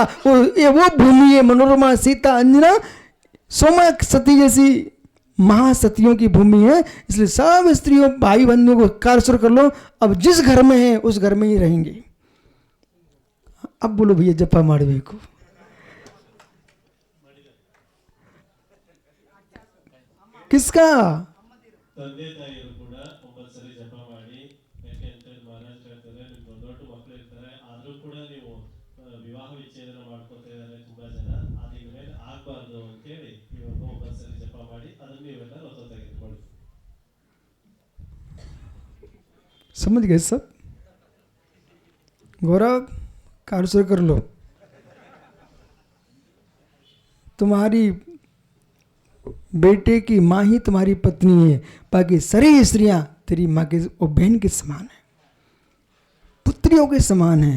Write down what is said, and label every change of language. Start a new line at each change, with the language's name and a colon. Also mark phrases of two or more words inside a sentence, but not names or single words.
Hindi: वो भूमि है मनोरमा, सीता, अंजना, सोमा सती जैसी महासतियों की भूमि है, इसलिए सब स्त्रियों भाई बंधुओं को कार्य शुरू कर लो। अब जिस घर में है उस घर में ही रहेंगे। अब बोलो भैया जप्पा माड़वे को। किसका?
Kannada: ತಂದೆ ತಾಯಿಯರು ಕೂಡ ಒಂಬತ್ತು ಸರಿ ಜಪ ಮಾಡಿ, ಯಾಕೆಂದ್ರೆ ಮಹಾರಾಜ್ ಹೇಳ್ತಾರೆ ನಿಮ್ಗೆ ದೊಡ್ಡ ಮಕ್ಕಳು ಇರ್ತಾರೆ, ಆದ್ರೂ ಕೂಡ ನೀವು ವಿವಾಹ ವಿಚ್ಛೇದನ ಮಾಡ್ಕೊತಾ ಇದ್ದಾರೆ ತುಂಬಾ ಜನ, ಅದು ಇನ್ಮೇಲೆ ಆಗ್ಬಾರ್ದು ಅಂತೇಳಿ ಇವಾಗ 9 ಸರಿ ಜಪ ಮಾಡಿ ಅದನ್ನ ನೀವೆಲ್ಲ ಹೊತ್ತೊತ್ತಾಗಿ ಇಟ್ಕೊಳ್ಳಿ.
Hindi: समझ गए सब? गौरव कार्य शुरू कर लो। तुम्हारी बेटे की माँ ही तुम्हारी पत्नी है, बाकी सारी स्त्रियां तेरी माँ के और बहन के समान है, पुत्रियों के समान है।